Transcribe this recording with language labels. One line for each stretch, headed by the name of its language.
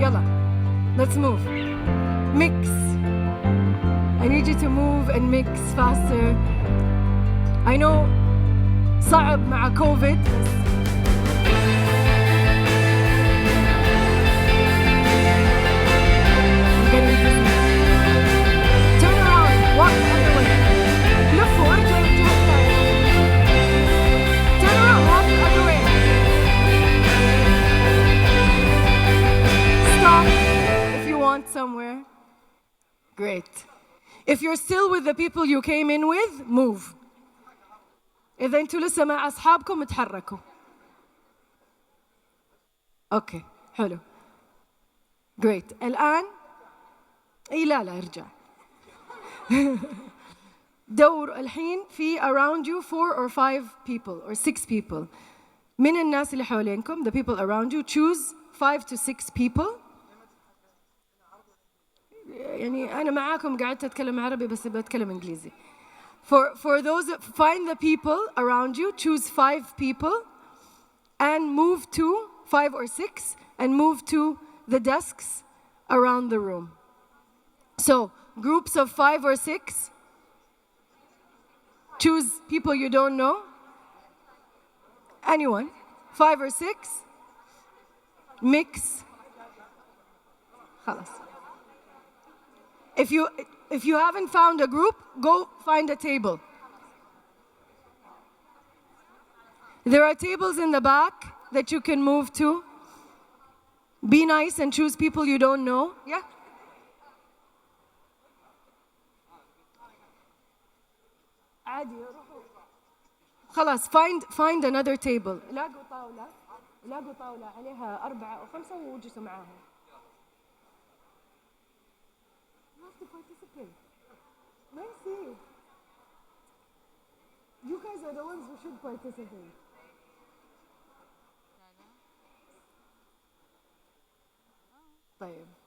English: Yalla, let's move. Mix. I need you to move and mix faster. I know
Arabic: صعب مع
English: COVID. Turn around, walk the other way.
Arabic: لفوا ارجعوا الجهة الثانية.
English: Turn around, walk the other way. Stop if you want somewhere. Great. If you're still with the people you came in with, move.
Arabic: إذا أنتوا لسه مع أصحابكم اتحركوا. أوكي، حلو. Great. الآن لا ارجع. دور الحين في
English: around you 4 or 5 people or 6 people.
Arabic: من الناس اللي حوالينكم,
English: the people around you, choose 5 to 6 people.
Arabic: يعني أنا معاكم قاعدة أتكلم عربي بس بتكلم إنجليزي.
English: For those, find the people around you, choose 5 people and move to 5 or 6 and move to the desks around the room. So, groups of 5 or 6, choose people you don't know. Anyone, 5 or 6, mix. خلاص. If you haven't found a group, go find a table. There are tables in the back that you can move to. Be nice and choose people you don't know. Yeah? خلاص, find another table.
Arabic: لاقوا طاولة عليها 4 أو 5 وجلسوا معاهم.
English: You have to participate. Mercy. You guys are the ones who should participate.
Arabic: طيب.